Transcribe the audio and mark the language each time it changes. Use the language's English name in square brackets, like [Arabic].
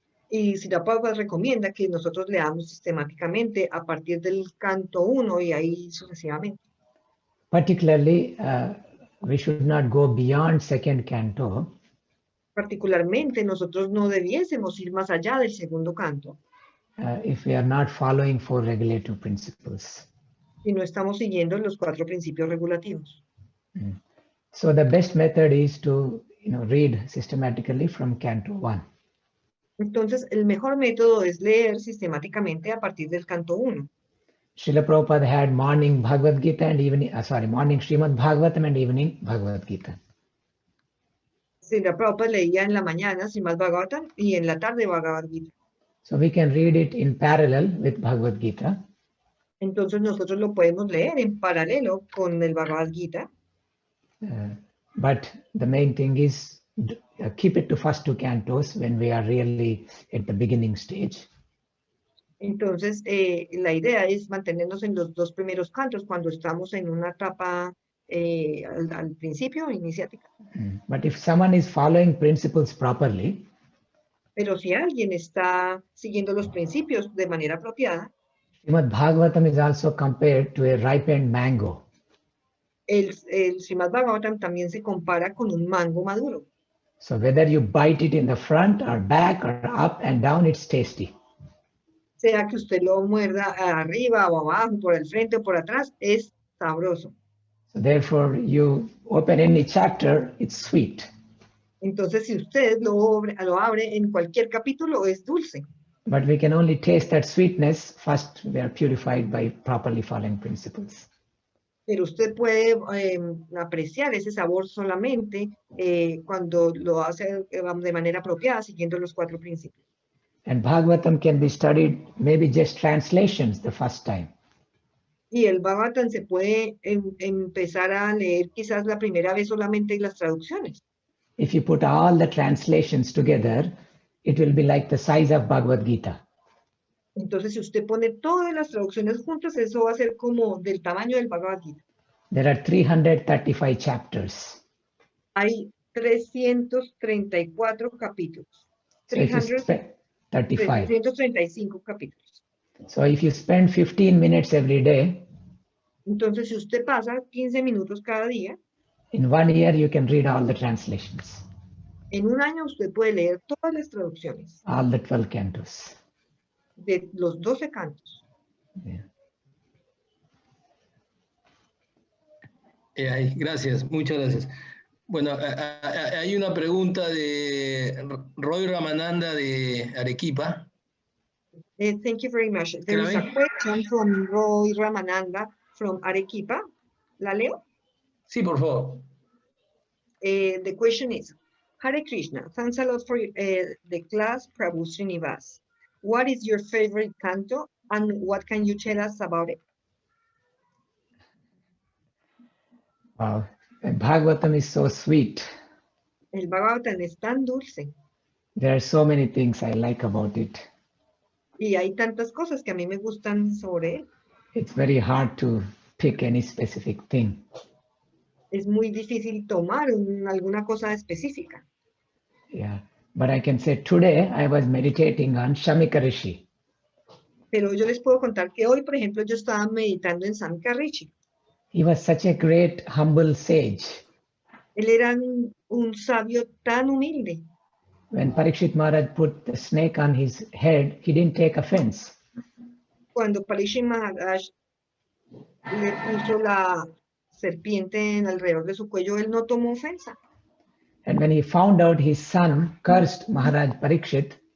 [Spanish] Y Srila Prabhupada recomienda que nosotros leamos sistemáticamente a partir del canto 1 y ahí sucesivamente. [English] Particularly, we should not go beyond second canto [Spanish] Particularmente, nosotros no debiésemos ir más allá del segundo canto [English] if we are not following 4 regulative principles. [Spanish] si no estamos siguiendo los 4 principios regulativos. [English] So the best method is to read systematically from canto 1. [Spanish] Entonces, el mejor método es leer sistemáticamente a partir del canto 1. [English] Srila Prabhupada had morning Bhagavad Gita and morning Srimad Bhagavatam and evening Bhagavad Gita. [Spanish] Srila Prabhupada leía en la mañana Srimad Bhagavatam y en la tarde Bhagavad Gita. [English] So we can read it in parallel with Bhagavad Gita. [Spanish] Entonces nosotros lo podemos leer en paralelo con el Bhagavad Gita. [English] But the main thing is keep it to first 2 cantos when we are really at the beginning stage. [Spanish] Entonces, la idea es mantenernos en los 2 primeros cantos cuando estamos en una etapa al principio, iniciática. [English] But if someone is following principles properly, [Spanish] pero si alguien está siguiendo los principios de manera apropiada, [English] Srimad Bhagavatam is also compared to a ripened mango. [Spanish] el Srimad Bhagavatam también se compara con un mango maduro. [English] So whether you bite it in the front or back or up and down, it's tasty. [Spanish] Sea que usted lo muerda arriba o abajo, por el frente o por atrás, es sabroso. [English] So therefore, you open any chapter, it's sweet. [Spanish] Entonces, si usted lo abre en cualquier capítulo, es dulce. [English] But we can only taste that sweetness first we are purified by properly following principles. [Spanish] Pero usted puede apreciar ese sabor solamente cuando lo hace de manera apropiada, siguiendo los 4 principios. [English] And Bhagavatam can be studied maybe just translations the first time. [Spanish] Y el Bhagavatam se puede empezar a leer quizás la primera vez solamente las traducciones. [English] If you put all the translations together, it will be like the size of Bhagavad Gita. [Spanish] Entonces, si usted pone todas las traducciones juntas, eso va a ser como del tamaño del Bhagavad Gita. [English] There are 335 chapters. [Spanish] Hay 334 capítulos. [English] So if you spend [Spanish] 335 capítulos. [English] So if you spend 15 minutes every day, [Spanish] entonces si usted pasa 15 minutos cada día, [English] in 1 year you can read all the translations. [Spanish] En un año usted puede leer todas las traducciones. [English] All the 12 cantos. [Spanish] De los 12 cantos. Gracias, muchas gracias. Bueno, hay una pregunta de Roy Ramananda de Arequipa. [English] Thank you very much. There is a question from Roy Ramananda from Arequipa. [Spanish] ¿La leo? Sí, por favor. [English] The question is, Hare Krishna, thanks a lot for the class, Prabhu Srinivas. What is your favorite canto and what can you tell us about it? Wow, Bhagavatam is so sweet. [Spanish] El Bhagavatam es tan dulce. [English] There are so many things I like about it. [Spanish] Y hay tantas cosas que a mí me gustan sobre él. [English] It's very hard to pick any specific thing. [Spanish] Es muy difícil tomar alguna cosa específica. [English] Yeah, but I can say today I was meditating on Shamika Rishi. [Spanish] Pero yo les puedo contar que hoy, por ejemplo, yo estaba meditando en Shamika Rishi. [English] He was such a great, humble sage. [Spanish] Él era un sabio tan humilde. [English] When Parikshit Maharaj put the snake on his head, he didn't take offense. [Spanish] Cuando Parikshit Maharaj le puso la serpiente alrededor de su cuello, él no tomó ofensa. [English] And when he found out his son cursed Maharaj Parikshit,